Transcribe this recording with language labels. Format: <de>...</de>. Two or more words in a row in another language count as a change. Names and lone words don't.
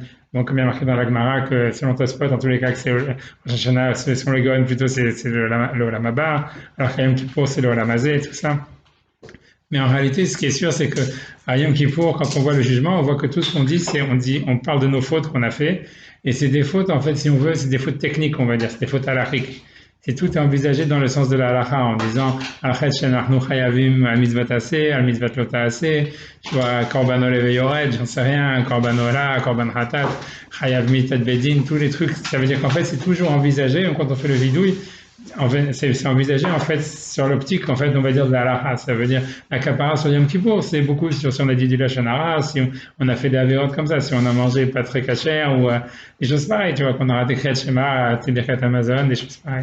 <fr>Donc, comme il y a marqué dans la Gemara, que selon Tosfot, en tous les cas, que c'est Rosh Hashanah, selon les Goïm, plutôt, c'est le</fr> <he>עולם הבא,</he> <fr>alors qu'à Yom Kippour, c'est le</fr> <he>עולם הזה,</he> <fr>tout ça. Mais en réalité, ce qui est sûr, c'est que à Yom Kippour, quand on voit le jugement, on voit que tout ce qu'on dit, on parle de nos fautes qu'on a fait. Et c'est des fautes, en fait, si on veut, c'est des fautes techniques, on va dire, c'est des fautes halachiques. C'est tout est envisagé dans le sens de la halakha en disant</fr> <he>חטא שאנו חייבים על מצוות עשה על מצוות לא תעשה,</he> <fr>tu vois,</fr> <he>קרבן עולה ויורד,</he> <fr>j'en sais rien,</fr> <he>קרבן עולה קרבן חטאת חייב מיתת בית דין,</he> <fr>tous les trucs. Ça veut dire qu'en fait, c'est toujours envisagé, donc quand on fait le vidouille, c'est envisagé en fait sur l'optique en fait on va dire de la halakha, ça veut dire la kapara sur Yom Kippour, c'est beaucoup sur si on a dit du</fr> <he>לשון הרע,</he> <fr>si on a fait des avérotes comme ça, si on a mangé pas très cachère ou des choses pareilles, tu vois, qu'on aura des</fr> <he>קריאת שמע,</he> <fr>des</fr> <he>ברכת המזון,</he> <fr>des choses pareilles.</fr>